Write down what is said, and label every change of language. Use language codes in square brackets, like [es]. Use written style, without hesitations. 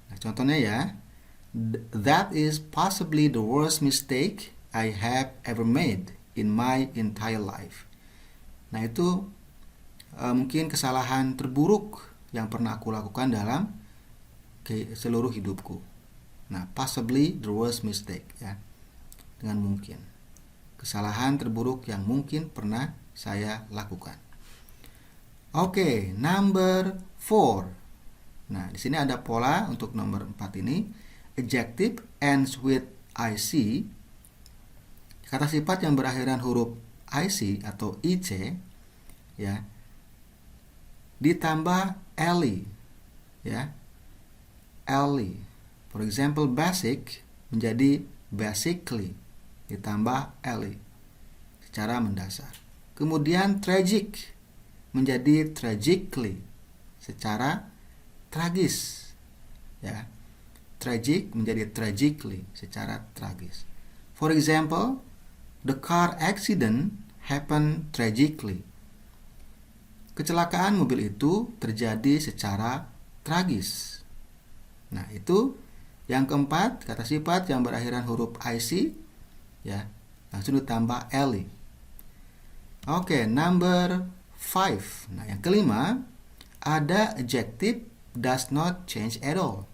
[id] Nah, contohnya ya, [en] that is possibly the worst mistake I have ever made in my entire life. [id] Nah, itu mungkin kesalahan terburuk yang pernah aku lakukan dalam seluruh hidupku. [en] Nah, possibly the worst mistake ya. [id] Dengan mungkin. Kesalahan terburuk yang mungkin pernah saya lakukan. Oke, [en] number 4. [id] Nah, di sini ada pola untuk nomor 4 ini. [en] Adjective ends with IC. [id] Kata sifat yang berakhiran huruf IC atau IC ya, ditambah ly ya. Ly. [en] For example, [id] basic menjadi basically ditambah ly secara mendasar. Kemudian tragic menjadi tragically secara tragis ya. Tragic menjadi tragically secara tragis. [en] For example, the car accident happened tragically. [id] Kecelakaan mobil itu terjadi secara tragis. Nah, itu yang keempat, kata sifat yang berakhiran huruf IC ya, langsung ditambah ly. Oke, number 5. Nah, yang kelima, ada [en] adjective does not change at all.